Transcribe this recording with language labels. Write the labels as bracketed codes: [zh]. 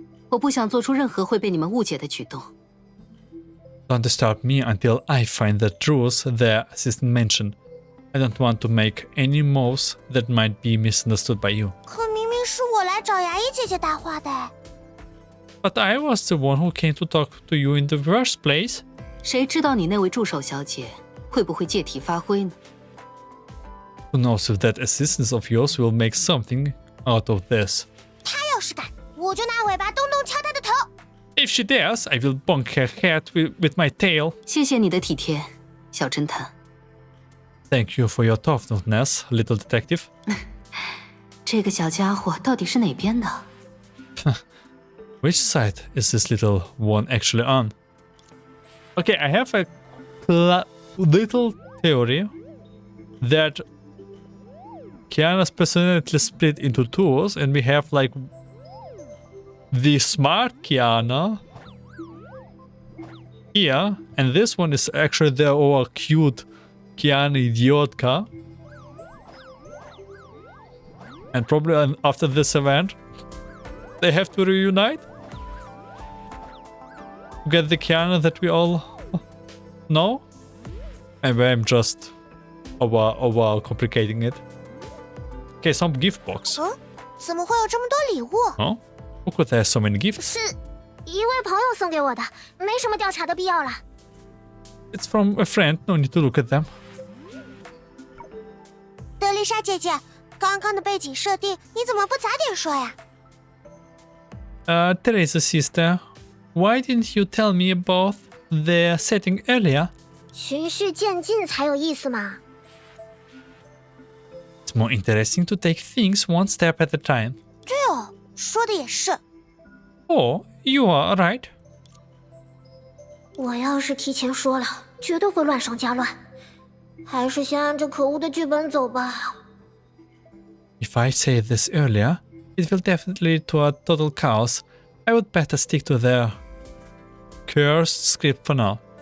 [zh] 我不想做出任何会被你们误解的举动。 [en] Don't disturb me until I find the truth the assistant mentioned. I don't want to make any moves that might be misunderstood by you. [zh] 可明明是我来找牙医姐姐搭话的。 [en] But I was the one who came to talk to you in the first place. [zh] 谁知道你那位助手小姐会不会借题发挥呢？ [en] Who knows if that assistant of yours will make something out of this. [zh] 她要是敢，我就拿尾巴咚咚敲她的头。 [en] If she dares, I will bonk her head with my tail. [zh] 谢谢你的体贴，小侦探。 [en] Thank you for your toughness, little detective. [zh] 这个小家伙到底是哪边的？ [en] Which side is this little one actually on? Okay, I have a little theory. that Kiana's personality split into twos, and we have like the smart Kiana here, and this one is actually the over cute Kiana Idiotka. And probably after this event, they have to reunite to get the Kiana that we all know. Maybe I'm just over complicating it. Okay, some gift box. [zh] 怎么会有这么多礼物？ [en] Oh, who could have so many gifts? [zh] 是一位朋友送给我的，没什么调查的必要了。 [en] It's from a friend. No need to look at them. [zh] 德丽莎姐姐，刚刚的背景设定你怎么不早点说呀？ [en] Teresa sister, why didn't you tell me about the setting earlier? [zh] 循序渐进才有意思嘛。 [en] It's more interesting to take things one step at a time. [zh] 对哦，说的也是。 [en] Oh, you are right. [zh] 我要是提前说了，绝对会乱上加乱。还是先按这可恶的剧本走吧。 [en] If I say this earlier, it will definitely lead to a total chaos. I would better stick to the cursed script for now.